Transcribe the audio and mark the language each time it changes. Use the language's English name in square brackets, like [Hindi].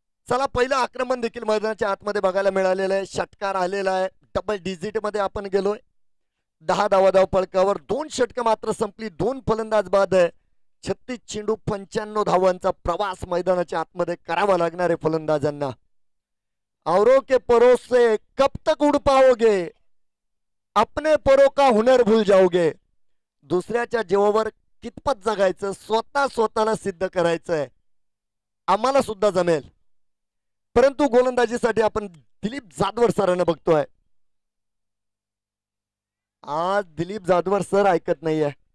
[Marathi] चला, पहिलं आक्रमण देखील मैदानाच्या आतमध्ये बघायला मिळालेलं आहे. षटकार आलेला आहे. डबल डिजिट मध्ये आपण गेलोय. 10 धावा धावफलकावर 2 षटकं मात्र संपली. 2 फलंदाज बाद आहे. 36 चेंडू 95 धावांचा प्रवास मैदानाच्या आतमध्ये करावा लागणार आहे फलंदाजांना. [Hindi] औरों के परों से कब तक उड़ पाओगे, अपने परों का हुनर भूल जाओगे. [Marathi] दुसऱ्याच्या जीवावर कितपत जगायचं, स्वतःला सिद्ध करायचंय. आम्हाला सुद्धा जमेल, परंतु गोलंदाजीसाठी आपण दिलीप जाधवर सरांना बघतोय. आज दिलीप जाधवर सर ऐकत नाहीये.